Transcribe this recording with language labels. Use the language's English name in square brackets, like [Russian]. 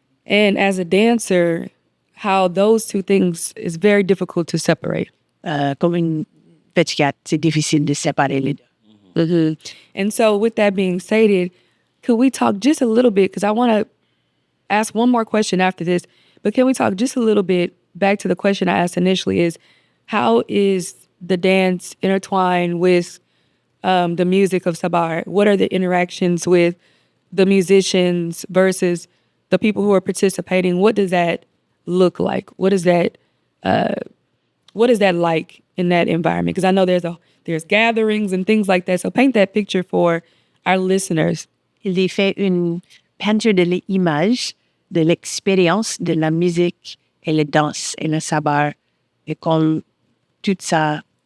[English] And as a dancer, how those two things is very difficult to separate. [French] Comme une pétiate, c'est difficile de séparer les deux. [English] And so with that being stated, could we talk just a little bit, because I want to ask one more question after this, but can we talk just a little bit back to the question I asked initially, is how is the dance intertwined with the music of Sabar? What are the interactions with the musicians versus the people who are participating? What does that look like? What is that like in that environment? Because I know there's gatherings and things like that. So paint that picture for our listeners. [French] Il y fait une peinture de l'image de l'expérience de la musique et la danse et le sabar et comme tout ça.